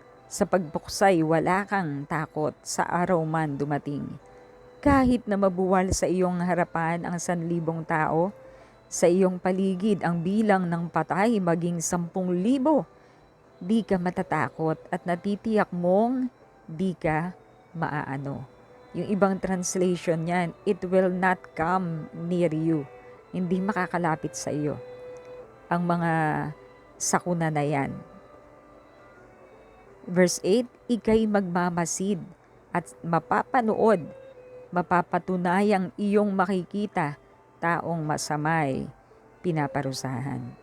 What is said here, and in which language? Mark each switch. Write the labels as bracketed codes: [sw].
[tl] Sa pagbuksay wala kang takot sa araw man dumating. Kahit na mabuwal sa iyong harapan ang 1,000 tao, sa iyong paligid ang bilang ng patay maging 10,000, di ka matatakot at natitiyak mong di ka maaano. Yung ibang translation niyan, [en] it will not come near you. [tl] Hindi makakalapit sa iyo ang mga sakuna na yan. Verse 8, ika'y magmamasid at mapapanood, mapapatunayang iyong makikita taong masamay pinaparusahan.